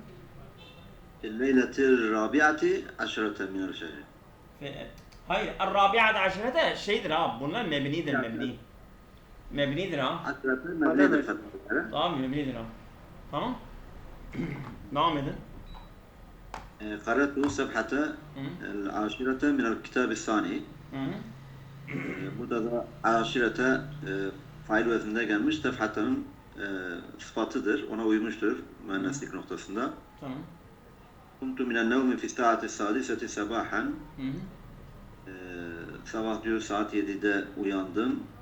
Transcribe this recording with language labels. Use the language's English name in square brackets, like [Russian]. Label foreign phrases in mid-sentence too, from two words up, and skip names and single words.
[Arabic] ليلة الرابعة عشرة من الشهر. [Turkish] Hayır, [Arabic] الرابعة عشرة [Turkish] şeydir ha. Bunlar mebnidir mebni. Mebnidir ha. Aşerete mebnidir fethaları. Tamam mebnidir ha. Tamam. Devam edin. [Arabic] قرأت صفحة العاشرة من الكتاب الثاني. [Turkish] Burada da aşirete fail vezninde gelmiş. Sefhatanın sıfatıdır. Ona uymuştur müenneslik noktasında. Tamam. [Arabic] كنت من النوم في الساعة السادسة صباحا. [Turkish] Sabah diyor saat 7'de uyandım.